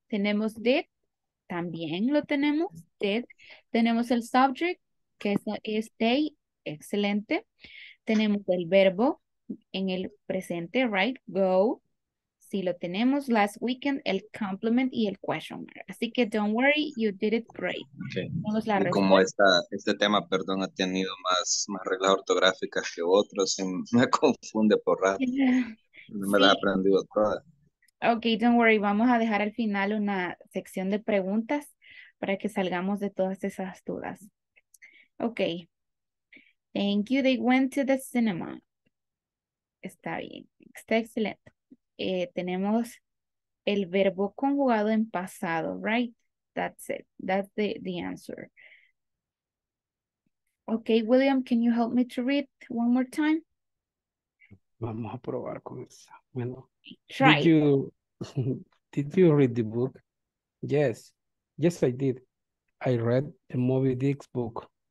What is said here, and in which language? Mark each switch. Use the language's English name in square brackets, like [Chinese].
[Spanish] Tenemos did, también lo tenemos, did. Tenemos el subject, que es they, excelente. Tenemos el verbo en el presente, right, go. Sí, lo tenemos. Last weekend, el complement y el question mark. Así que [English] don't worry, you did it great. Okay. [Spanish] Tenemos la Y como respuesta. este tema, perdón, ha tenido más reglas ortográficas que otros, y me confunde por rato. No me las he Sí, aprendido todas. [English] ok, don't worry. [Spanish] Vamos a dejar al final una sección de preguntas para que salgamos de todas esas dudas. [English] Ok. Thank you. They went to the cinema. [Spanish] Está bien. Está excelente. Tenemos el verbo conjugado en pasado, right? [English] That's it. That's the answer. Okay, William, can you help me to read one more time? [Spanish] Vamos a probar con esa. Bueno, [English] Try. did you read the book? Yes. Yes, I did. I read the Moby Dick's book.